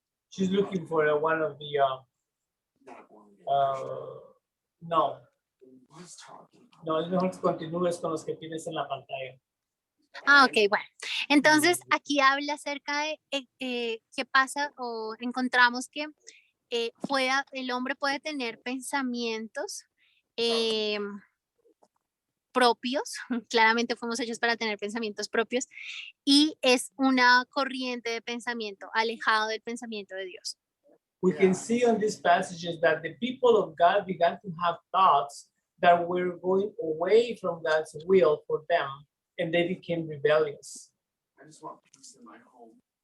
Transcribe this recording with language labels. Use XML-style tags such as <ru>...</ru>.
<en>She's looking for one of the, not born again.</en> <es>no,</es> <en>He's talking.</en> <es>no, es mejor que continúes con los que tienes en la pantalla. Ok, bueno. Entonces, aquí habla acerca de qué pasa o encontramos que el hombre puede tener pensamientos propios, claramente fuimos hechos para tener pensamientos propios, y es una corriente de pensamiento alejado del pensamiento de Dios.</es> <en>We can see on these passages that the people of God began to have thoughts that were going away from God's will for them, and they became rebellious. I just want peace in my home.</en>